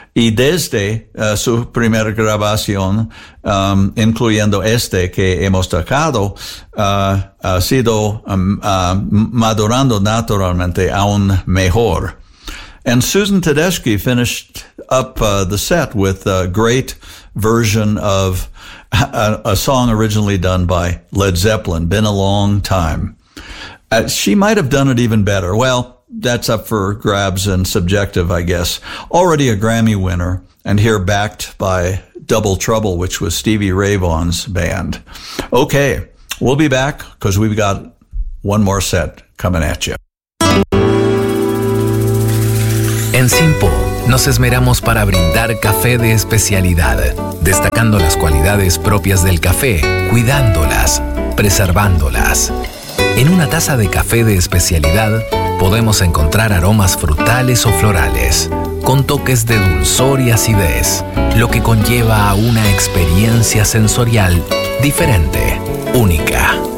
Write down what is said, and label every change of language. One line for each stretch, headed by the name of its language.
Spanish: Y desde su primera grabación, incluyendo este que hemos tocado, ha sido madurando naturalmente aún mejor.
English: And Susan Tedeschi finished up the set with a great version of a song originally done by Led Zeppelin, Been a Long Time. She might have done it even better. Well, that's up for grabs and subjective, I guess. Already a Grammy winner, and here backed by Double Trouble, which was Stevie Ray Vaughan's band. Okay, we'll be back because we've got one more set coming at you.
Spanish: En Simpo, nos esmeramos para brindar café de especialidad, destacando las cualidades propias del café, cuidándolas, preservándolas. En una taza de café de especialidad, podemos encontrar aromas frutales o florales, con toques de dulzor y acidez, lo que conlleva a una experiencia sensorial diferente, única.